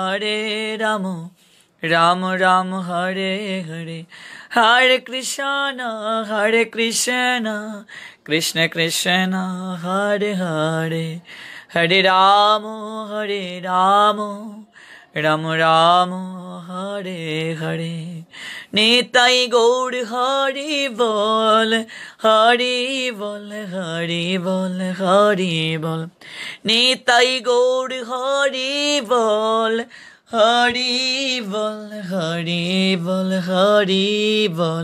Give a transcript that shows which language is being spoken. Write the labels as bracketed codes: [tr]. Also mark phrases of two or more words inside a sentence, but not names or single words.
[sa] রাম রাম হরে হরে হরে কৃষ্ণ কৃষ্ণ কৃষ্ণ হরে হরে হরে রাম রাম রাম হরে হরে [bn] নিতাই গৌর হরি বল হরি বল হরি বল হরি বল নিতাই গৌর হরি বল হরি বল হরি বল হরি বল।